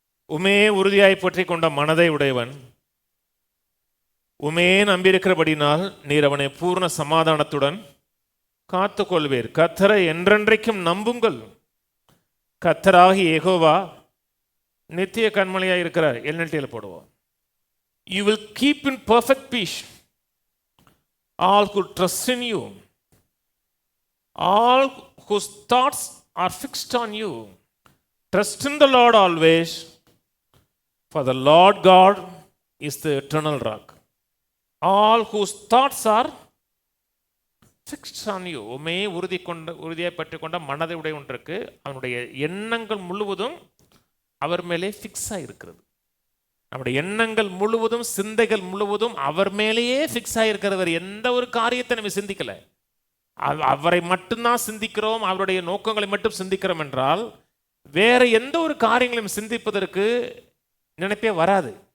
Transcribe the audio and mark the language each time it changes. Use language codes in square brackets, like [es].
[ta] உமே உறுதியாய் பற்றி கொண்ட மனதை உடையவன், உமே நம்பியிருக்கிறபடினால் நீர் அவனை பூர்ண சமாதானத்துடன் காத்துக்கொள்வீர். கர்த்தரை என்றென்றைக்கும் நம்புங்கள். கர்த்தராகிய யெகோவா நித்திய கண்மலையாக இருக்கிறார். எல்என்டியில் போடுவோம். [en] You will keep in perfect peace all who trust in you, all whose thoughts are fixed on you. Trust in the Lord always, for the Lord God is the eternal rock. All whose thoughts are fixed on you. [ta] உமே உறுதியாய் பற்றி கொண்ட மனதை உடைய ஒன்றுக்கு அவனுடைய எண்ணங்கள் முழுவதும் அவர் மேலே ஃபிக்ஸாக இருக்கிறது. நம்முடைய எண்ணங்கள் முழுவதும், சிந்தைகள் முழுவதும் அவர் மேலேயே ஃபிக்ஸ் ஆகிருக்கிறவர். எந்த ஒரு காரியத்தை நம்ம சிந்திக்கலை, அவரை மட்டும்தான் சிந்திக்கிறோம், அவருடைய நோக்கங்களை மட்டும் சிந்திக்கிறோம் என்றால் வேற எந்த ஒரு காரியங்களையும் சிந்திப்பதற்கு நினைப்பே வராது.